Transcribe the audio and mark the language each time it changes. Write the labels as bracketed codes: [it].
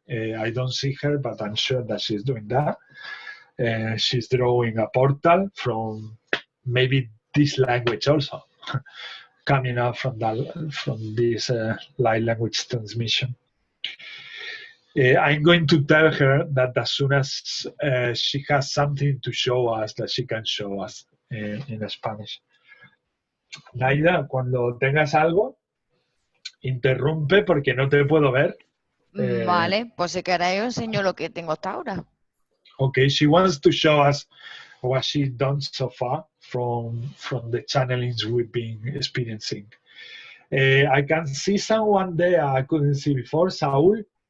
[en] I don't see her, but I'm sure that she's doing that. She's drawing a portal from maybe this language also, coming out from this light language transmission. I'm going to tell her that as soon as she has something to show us, that she can show us in Spanish. [es] Naida, cuando tengas algo, interrumpe porque no te puedo ver. Vale, pues si queréis os enseño lo que tengo hasta ahora. [en] Okay, she wants to show us what she's done so far from the channelings we've been experiencing. I can see someone there I couldn't see before, Saul.